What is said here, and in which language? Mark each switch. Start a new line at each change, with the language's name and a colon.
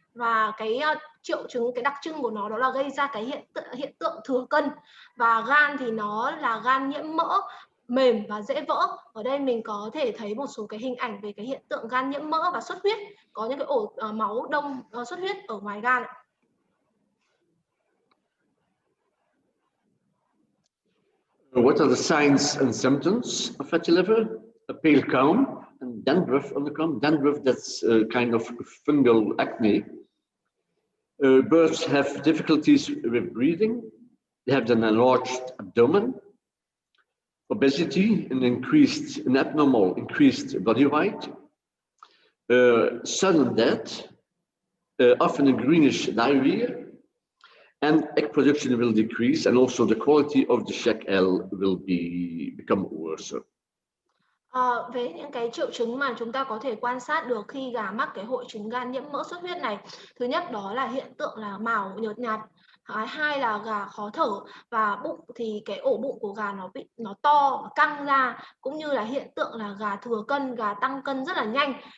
Vietnamese: Và cái triệu chứng, cái đặc trưng của nó đó là gây ra cái hiện tượng thừa cân, và gan thì nó là gan nhiễm mỡ, mềm và dễ vỡ. Ở đây mình có thể thấy một số cái hình ảnh về cái hiện tượng gan nhiễm mỡ và xuất huyết, có những cái ổ máu đông xuất huyết ở ngoài gan.
English: What are the signs and symptoms of fatty liver? A pale comb and dandruff on the comb. Dandruff, that's a kind of fungal acne. Birds have difficulties with breathing. They have an enlarged abdomen, obesity, an abnormal increased body weight, sudden death, often a greenish diarrhea, and egg production will decrease, and also the quality of the shell will become worse.
Vietnamese: Về những cái triệu chứng mà chúng ta có thể quan sát được khi gà mắc cái hội chứng gan nhiễm mỡ xuất huyết này, thứ nhất đó là hiện tượng là mào nhợt nhạt, hai là gà khó thở, và bụng thì cái ổ bụng của gà nó to và căng ra, cũng như là hiện tượng là gà thừa cân, gà tăng cân rất là nhanh.